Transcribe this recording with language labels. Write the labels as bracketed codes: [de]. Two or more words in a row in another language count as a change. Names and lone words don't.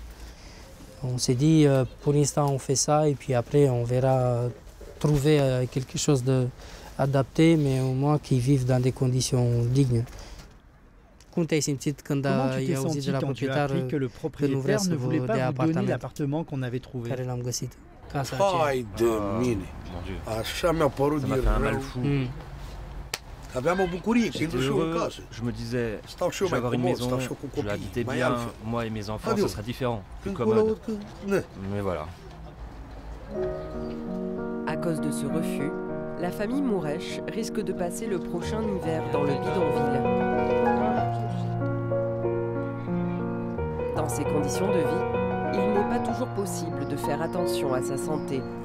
[fr] On s'est dit, pour l'instant on fait ça et puis après on verra trouver quelque chose d'adapté, mais au moins qu'ils vivent dans des conditions dignes. Comment tu t'es senti quand tu as appris que le propriétaire ne voulait pas vous donner l'appartement qu'on avait trouvé? [ro] Hai de mine! Așa mi-a părut din rău. Aveam o bucurie, că intru și eu în casă. [fr] Je me disais, [ro] Stau și eu [fr] je vais [ro] mai [fr] avoir une [ro] comod, [fr] maison, [ro] stau și eu cu [fr] je vais [ro] copii, [fr] habiter [ro] mai [fr] bien, [ro] altfel. [fr] moi et mes enfants, Adieu. ce sera différent, plus [ro] Încolo, [fr] commode. Mais voilà. À cause de ce refus, la famille Mouresh risque de passer le prochain hiver dans le bidonville. Dans ces conditions de vie, il n'est pas toujours possible de faire attention à sa santé.